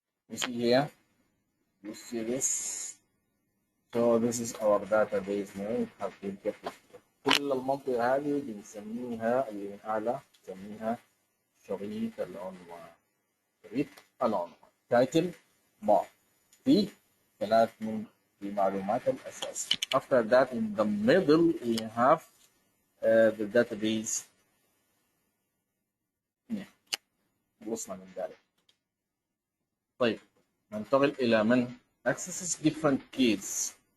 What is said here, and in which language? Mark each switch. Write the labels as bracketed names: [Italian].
[English] You see here, you see this. So this is our database name. have been kept here. [Arabic] كل المنطقة هذه بنسميها اللي من أعلى بنسميها شريط العنوان. شريط العنوان title bar في ثلاث من المعلومات الأساسية. [English] After that in the middle we have the database name. [Arabic] خلصنا من ذلك. طيب ننتقل إلى من [English] accesses different keys.